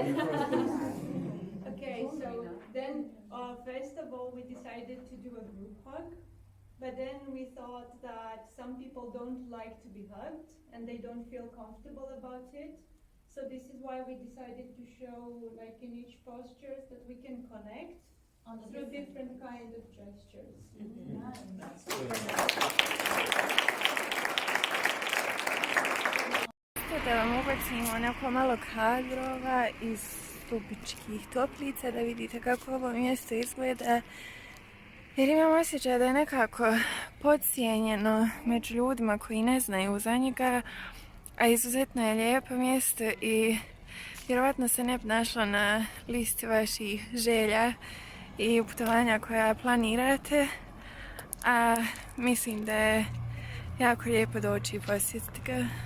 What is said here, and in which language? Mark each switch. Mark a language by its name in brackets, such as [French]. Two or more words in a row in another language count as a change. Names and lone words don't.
[English] Okay, so then first of all we decided to do a group hug, but then we thought that some people don't like to be hugged and they don't feel comfortable about it. So this is why we decided to show, like in each posture, that we can connect through different kind of gestures. [Bosnian] Da vam ubacimo onako malo kadrova iz Stubičkih toplica da vidite kako ovo mjesto izgleda, jer imam osjećaj da je nekako podcijenjeno među ljudima koji ne znaju za njega, a izuzetno je lijepo mjesto i vjerovatno se ne bi našlo na listi vaših želja i putovanja koja planirate, a mislim da je jako lijepo doći i posjetiti ga.